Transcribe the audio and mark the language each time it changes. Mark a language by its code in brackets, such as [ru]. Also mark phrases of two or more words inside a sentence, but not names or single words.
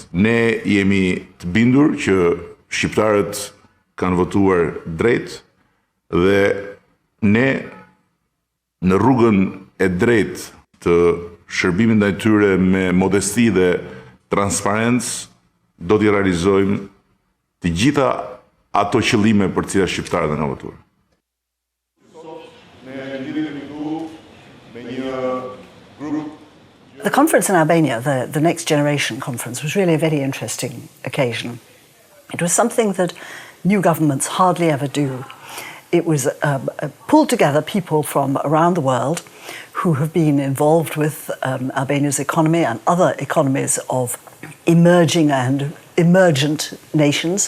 [sq] Ne jemi të bindur që shqiptarët kanë votuar drejt dhe ne në rrugën e drejt të shërbimit ndaj tyre me modesti dhe transparencë do t'i realizojmë të gjitha ato qëllime për cilat shqiptarët kanë votuar. [en] The conference in Albania, the Next Generation Conference, was really a very interesting occasion. It was something that new governments hardly ever do. It was pulled together people from around the world who have been involved with Albania's economy and other economies of emerging and emergent nations.